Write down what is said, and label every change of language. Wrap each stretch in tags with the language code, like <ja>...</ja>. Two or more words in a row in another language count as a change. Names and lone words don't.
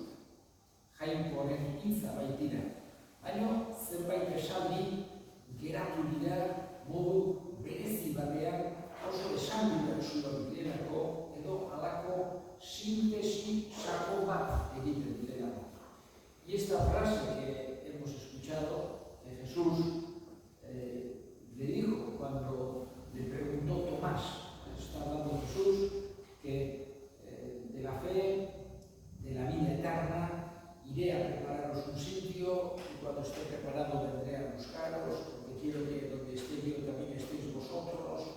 <eu>Jainkoaren hitza baitira. Baina zenbait esaldi geratu dira modu berezi batean oso esaldi bertsuak direlako edo halako sintesi sako bat egiten direlako.</eu> <es>Y esta frase que hemos escuchado de Jesús le dijo cuando le preguntó Tomás, está hablando Jesús, que de la fe, de la vida eterna, iré a prepararos un sitio y cuando esté preparado vendré a buscaros, porque quiero que donde esté yo también estéis vosotros.</es>